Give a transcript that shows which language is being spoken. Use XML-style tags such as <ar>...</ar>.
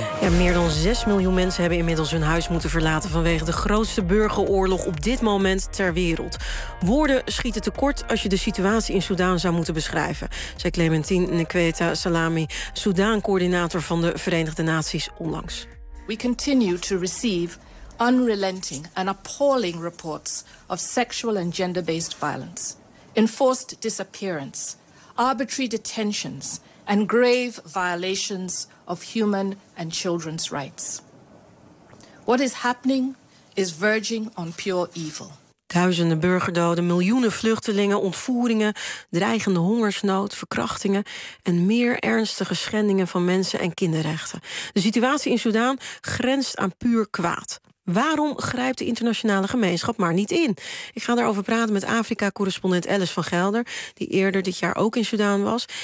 <nl>Ja, meer dan 6 miljoen mensen hebben inmiddels hun huis moeten verlaten vanwege de grootste burgeroorlog op dit moment ter wereld. Woorden schieten tekort als je de situatie in Soedan zou moeten beschrijven, zei Clementine Nkweta Salami, Soedan-coördinator van de Verenigde Naties, onlangs.</nl> <en>We continue to receive unrelenting and appalling reports of sexual and gender-based violence, enforced disappearance, arbitrary detentions and grave violations of human and children's rights. What is happening is verging on pure evil.</en> <nl>Duizenden burgerdoden, miljoenen vluchtelingen, ontvoeringen, dreigende hongersnood, verkrachtingen en meer ernstige schendingen van mensen- en kinderrechten. De situatie in Soedan grenst aan puur kwaad. Waarom grijpt de internationale gemeenschap maar niet in? Ik ga daarover praten met Afrika-correspondent Alice van Gelder, die eerder dit jaar ook in Soedan was.</nl>